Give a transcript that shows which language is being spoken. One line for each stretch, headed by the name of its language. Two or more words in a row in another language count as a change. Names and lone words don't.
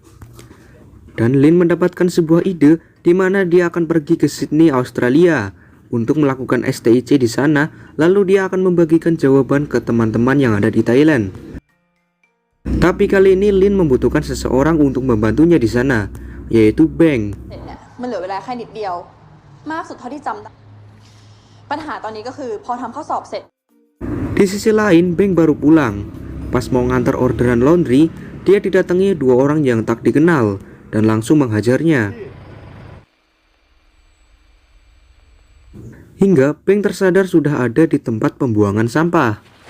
Indonesian: Dan Lin mendapatkan sebuah ide di mana dia akan pergi ke Sydney, Australia untuk melakukan STIC di sana, lalu dia akan membagikan jawaban ke teman-teman yang ada di Thailand. Tapi kali ini Lin membutuhkan seseorang untuk membantunya di sana, yaitu Beng.
Thai: มันเหลือเวลาแค่นิดเดียวมากสุดเท่าที่จำได้ปัญหาตอนนี้ก็คือพอทำข้อสอบเสร็จ
Indonesian: Di sisi lain, Beng baru pulang. Pas mau ngantar orderan laundry, dia didatangi dua orang yang tak dikenal. dan langsung menghajarnya. Hingga Beng tersadar sudah ada di tempat pembuangan sampah.